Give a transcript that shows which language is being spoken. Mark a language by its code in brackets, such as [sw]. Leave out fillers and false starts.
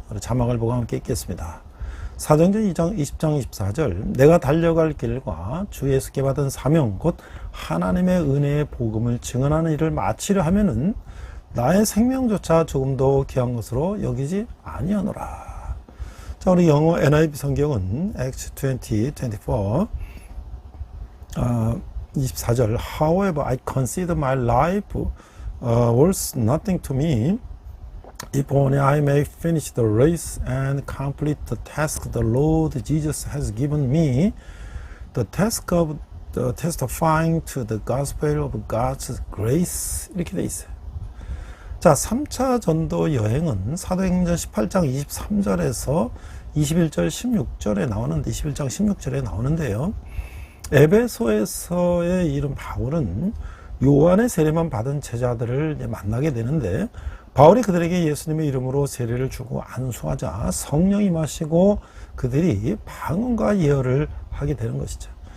[ko] 우리 자막을 보고 함께 읽겠습니다. 사도행전 20장 24절, 내가 달려갈 길과 주 예수께 받은 사명 곧 하나님의 은혜의 복음을 증언하는 일을 마치려 하면은 나의 생명조차 조금도 귀한 것으로 여기지 아니하노라. 자, 우리 영어 NIV 성경은 [en] Acts 20:24 24절, However, I consider my life worth nothing to me, if only I may finish the race and complete the task the Lord Jesus has given me, the task of the testifying to the gospel of God's grace. [ko] 이렇게 돼 있어요. 자, 3차 전도 여행은 사도행전 18장 23절에서 21절 16절에 나오는데 21장 16절에 나오는데요. 에베소에서의 이름 바울은 요한의 세례만 받은 제자들을 만나게 되는데, 바울이 그들에게 예수님의 이름으로 세례를 주고 안수하자 성령이 임하시고 그들이 방언과 예언을 하게 되는 것이죠.